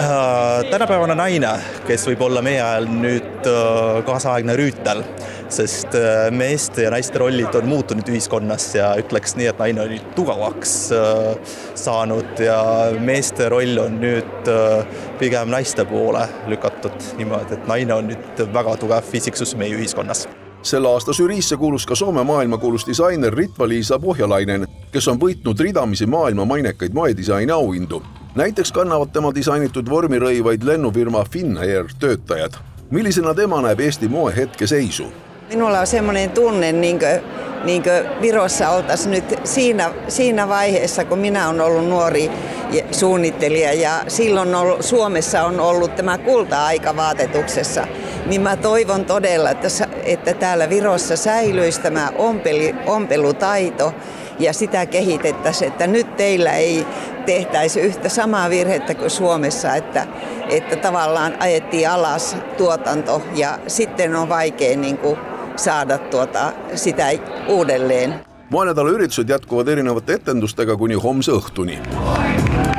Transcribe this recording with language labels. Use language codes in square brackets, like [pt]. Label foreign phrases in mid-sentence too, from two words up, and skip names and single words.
[et] Tänapäevane naine, kes võib olla meie ajal nüüd kaasaegne rüütel, sest meeste ja naiste rollid on muutunud ühiskonnas ja ütleks nii, et naine on nüüd tugevaks saanud ja meeste roll on nüüd pigem naiste poole lükatud niimoodi, et naine on nüüd väga tugev isiksus meie ühiskonnas. Selle aasta žüriisse kuulus ka Soome maailmakuulus disainer Ritva-Liisa Pohjalainen, kes on võitnud ridamisi maailma mainekaid moedisaini auhindu. Näiteks kannavad tema disainitud vormirõivaid lennufirma Finnair töötajad. Millisena tema näeb Eesti moe hetke seisu? [fi] Minulla on semmoinen tunne, niin Virossa oltaisiin nyt siinä vaiheessa, kun minä olen ollut nuori suunnittelija ja silloin Suomessa on ollut tämä kulta-aika vaatetuksessa, niin mä toivon todella, että täällä Virossa säilyisi tämä ompelutaito ja sitä kehitettäisiin, että nyt teillä ei tehtäisi yhtä samaa virhettä kuin Suomessa, että tavallaan ajettiin alas tuotanto ja sitten on vaikea saada sitä uudelleen. [et] Moenädala üritused jätkuvad erinevate etendustega kuni homse õhtuni.